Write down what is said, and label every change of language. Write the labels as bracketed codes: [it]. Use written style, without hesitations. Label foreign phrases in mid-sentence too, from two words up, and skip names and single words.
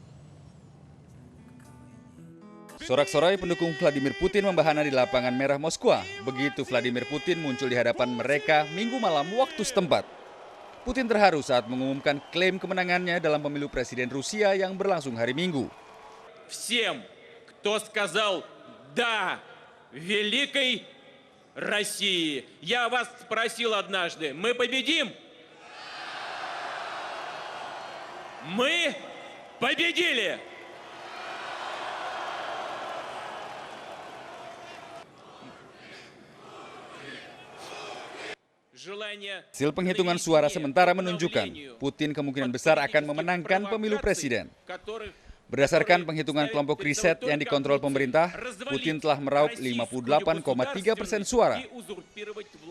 [id] Sorak-sorai pendukung Vladimir Putin membahana di lapangan merah Moskwa. Begitu Vladimir Putin muncul di hadapan mereka Minggu malam waktu setempat. Putin terharu saat mengumumkan klaim kemenangannya dalam pemilu presiden Rusia yang berlangsung hari Minggu. [ru] Всем, кто сказал «да» великой России, я вас спросил однажды, мы победим? Мы победили! [id] Hasil penghitungan suara sementara menunjukkan Putin kemungkinan besar akan memenangkan pemilu presiden. Berdasarkan penghitungan kelompok riset yang dikontrol pemerintah, Putin telah meraup 58,3% suara.